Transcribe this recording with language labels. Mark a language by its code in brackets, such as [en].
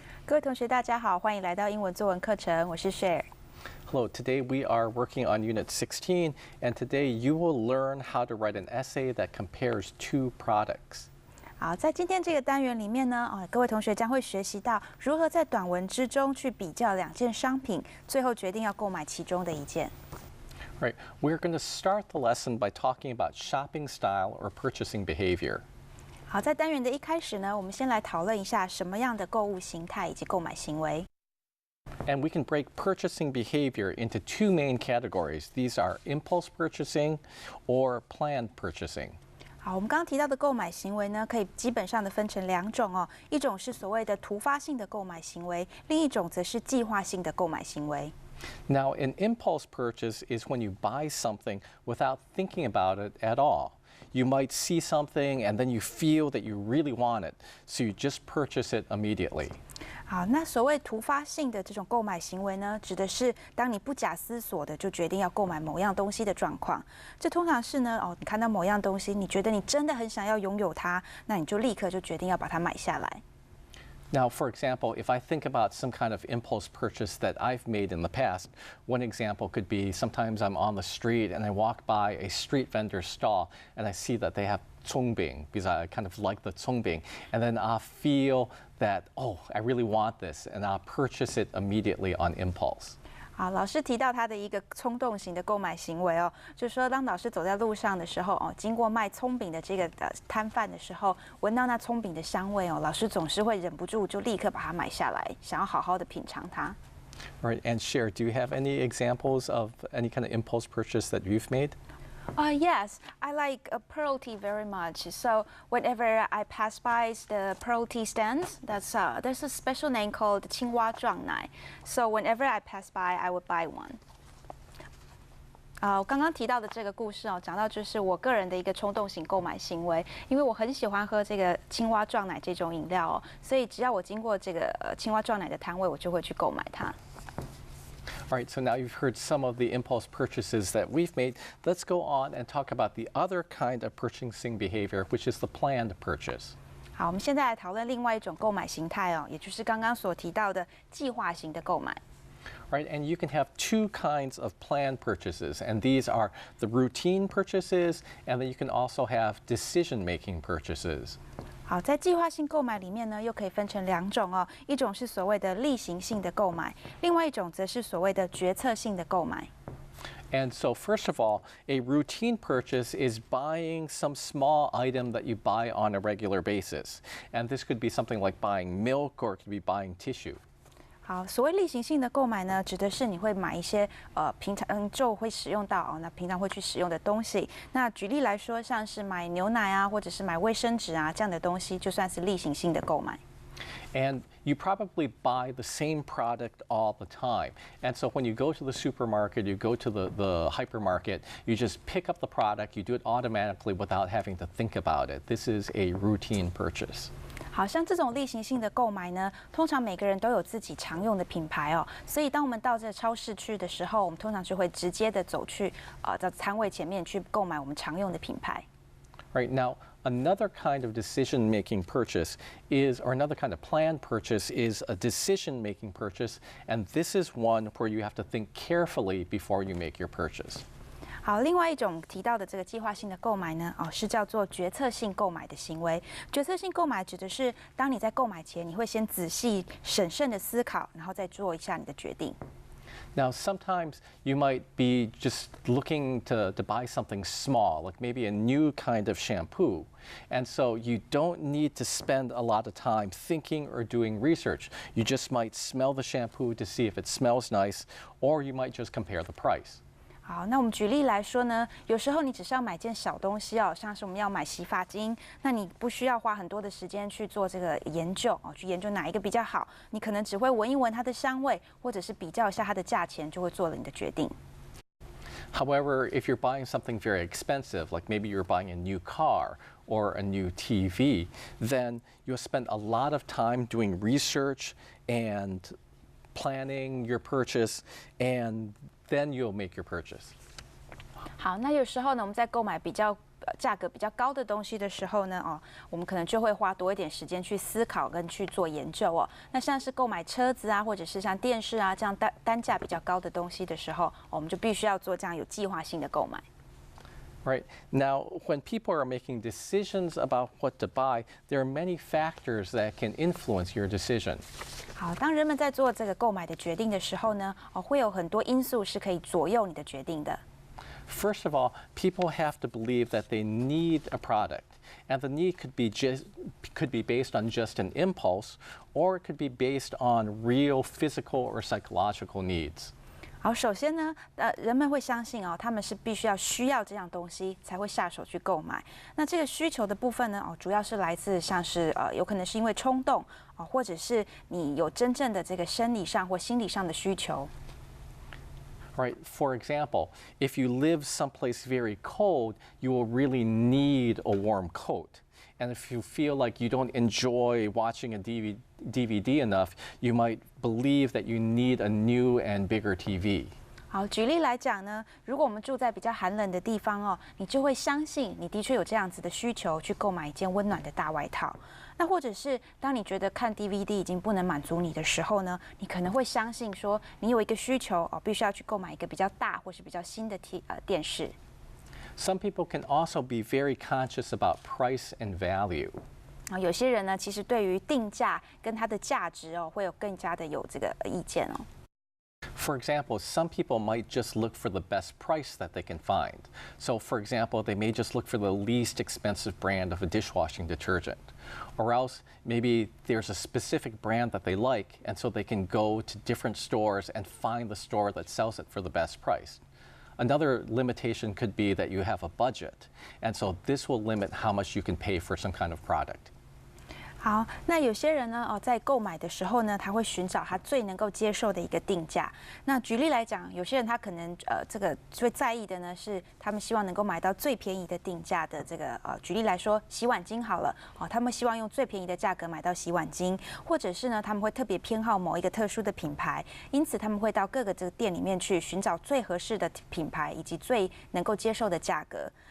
[zh] 各位同学，大家好，欢迎来到英文作文课程，我是 Cher。 [en] Hello, today we are working on Unit 16, and today you will learn how to write an essay that compares two products. [zh] 好，在今天这个单元里面呢，各位同学将会学习到如何在短文之中去比较两件商品，最后决定要购买其中的一件。 [en] Right, we're going to start the lesson by talking about shopping style or purchasing behavior. [zh] 好，在单元的一开始呢，我们先来讨论一下什么样的购物形态以及购买行为。 [en] And we can break purchasing behavior into two main categories. These are impulse purchasing or planned purchasing. [zh] 好，我们刚刚提到的购买行为呢，可以基本上的分成两种哦，一种是所谓的突发性的购买行为，另一种则是计划性的购买行为。 [en] Now, an impulse purchase is when you buy something without thinking about it at all. You might see something and then you feel that you really want it, so you just purchase it immediately. [zh] 好，那所谓突发性的这种购买行为呢，指的是当你不假思索的就决定要购买某样东西的状况。这通常是呢，你看到某样东西，你觉得你真的很想要拥有它，那你就立刻就决定要把它买下来。 [en] Now, for example, if I think about some kind of impulse purchase that I've made in the past, one example could be sometimes I'm on the street and I walk by a street vendor stall and I see that they have congbing because I kind of like the congbing, and then I'll feel that, oh, I really want this, and I'll purchase it immediately on impulse. [zh] 好，老师提到他的一个冲动型的购买行为哦，就是说，当老师走在路上的时候经过卖葱饼的这个摊贩的时候，闻到那葱饼的香味老师总是会忍不住就立刻把它买下来，想要好好的品尝它。 [en] All right, and Cher, do you have any examples of any kind of impulse purchase that you've made? Yes, I like pearl tea very much. So whenever I pass by the pearl tea stands, there's a special name called 青蛙撞奶. So whenever I pass by, I would buy one. [zh] 我刚刚提到的这个故事讲到就是我个人的一个冲动型购买行为，因为我很喜欢喝这个青蛙撞奶这种饮料所以只要我经过这个青蛙撞奶的摊位，我就会去购买它。 [en] All right, so now you've heard some of the impulse purchases that we've made. Let's go on and talk about the other kind of purchasing behavior, which is the planned purchase. [zh] 好，我们现在来讨论另外一种购买形态也就是刚刚所提到的计划型的购买。 [en] Right, and you can have two kinds of planned purchases, and these are the routine purchases, and then you can also have decision-making purchases. [zh] 好，在计划性购买里面呢，又可以分成两种一种是所谓的例行性的购买，另外一种则是所谓的决策性的购买。 [en] And so, first of all, a routine purchase is buying some small item that you buy on a regular basis. And this could be something like buying milk, or it could be buying tissue. [zh] 好，所谓例行性的购买呢，指的是你会买一些平常就会使用到那平常会去使用的东西。那举例来说，像是买牛奶啊，或者是买卫生纸啊这样的东西，就算是例行性的购买。 [en] And you probably buy the same product all the time. And so when you go to the supermarket, you go to the hypermarket, you just pick up the product, you do it automatically without having to think about it. This is a routine purchase. [zh] 好像这种例行性的购买呢，通常每个人都有自己常用的品牌所以当我们到这超市去的时候，我们通常就会直接的走去到摊位前面去购买我们常用的品牌。 [en] Right, now, another kind of decision-making purchase is, or another kind of planned purchase is a decision-making purchase, and this is one where you have to think carefully before you make your purchase. [zh] 好，另外一种提到的这个计划性的购买呢，是叫做决策性购买的行为。决策性购买指的是，当你在购买前，你会先仔细审慎的思考，然后再做一下你的决定。 [en] Now, sometimes you might be just looking to buy something small, like maybe a new kind of shampoo. And so you don't need to spend a lot of time thinking or doing research. You just might smell the shampoo to see if it smells nice, or you might just compare the price. [zh] 好，那我们举例来说呢，有时候你只是要买件小东西像是我们要买洗发精，那你不需要花很多的时间去做这个研究去研究哪一个比较好，你可能只会闻一闻它的香味，或者是比较一下它的价钱，就会做了你的决定。 [en] However, if you're buying something very expensive, like maybe you're buying a new car or a new TV, then you'll spend a lot of time doing research and planning your purchase, and then you'll make your purchase. [zh] 好，那有时候呢，我们在购买比较价格比较高的东西的时候呢，我们可能就会花多一点时间去思考跟去做研究哦。那像是购买车子啊，或者是像电视啊这样单价比较高的东西的时候，我们就必须要做这样有计划性的购买。 [en] Right. Now, when people are making decisions about what to buy, there are many factors that can influence your decision. [zh] 好，当人们在做这个购买的决定的时候呢，会有很多因素是可以左右你的决定的。 [en] First of all, people have to believe that they need a product, and the need could be based on just an impulse, or it could be based on real physical or psychological needs. [zh] 好，首先呢，人们会相信他们是必须需要这样东西才会下手去购买。那这个需求的部分呢，主要是来自像是有可能是因为冲动或者是你有真正的这个生理上或心理上的需求。 [en] Right. For example, if you live someplace very cold, you will really need a warm coat. And if you feel like you don't enjoy watching a DVD enough, you might believe that you need a new and bigger TV. [zh] 好，举例来讲呢，如果我们住在比较寒冷的地方你就会相信你的确有这样子的需求去购买一件温暖的大外套。那或者是当你觉得看 DVD 已经不能满足你的时候呢，你可能会相信说你有一个需求必须要去购买一个比较大或是比较新的电视。 [en] Some people can also be very conscious about price and value. [zh] 有些人呢，其实对于定价跟它的价值会有更加的有这个意见哦。 [en] For example, some people might just look for the best price that they can find. So, for example, they may just look for the least expensive brand of a dishwashing detergent. Or else, maybe there's a specific brand that they like, and so they can go to different stores and find the store that sells it for the best price. Another limitation could be that you have a budget, and so this will limit how much you can pay for some kind of product. [zh] 好，那有些人呢，在购买的时候呢，他会寻找他最能够接受的一个定价。那举例来讲，有些人他可能这个最在意的呢，是他们希望能够买到最便宜的定价的这个举例来说，洗碗巾好了，他们希望用最便宜的价格买到洗碗巾，或者是呢，他们会特别偏好某一个特殊的品牌，因此他们会到各个这个店里面去寻找最合适的品牌以及最能够接受的价格。